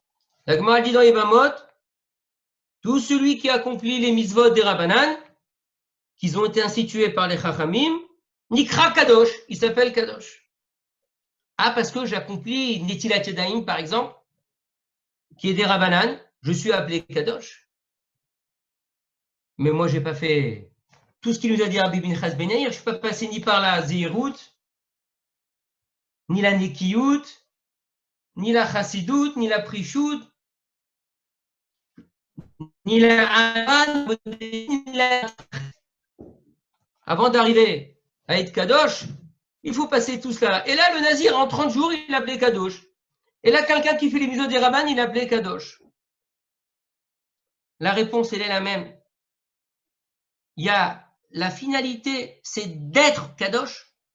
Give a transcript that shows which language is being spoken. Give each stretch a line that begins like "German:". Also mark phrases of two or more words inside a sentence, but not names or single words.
French: La Gemara dit dans Yevamot, tout celui qui accomplit les mitzvot des Rabbanan, qui ont été institués par les Chachamim,
Hebrew: Nikra Kadosh,
French: il s'appelle Kadosh. Ah, parce que j'accomplis
Hebrew: Netilat Yadayim,
French: par exemple, qui est des Rabbanan, je suis appelé Kadosh. Mais moi, je n'ai pas fait tout ce qu'il nous a dit Rabbi Pinchas Ben Yair, je ne suis pas passé ni par la Zehirut, ni la Nekiyut, ni la Chassidut, ni la Prishut, ni la Haran, ni la... Avant d'arriver à être Kadosh, il faut passer tout cela. Et là, le Nazir, en 30 jours, il l'appelait Kadosh. Et là, quelqu'un qui fait les mitzvot des Rabban, il l'appelait Kadosh. La réponse, elle est la même. Il y a la finalité, c'est d'être Kadosh.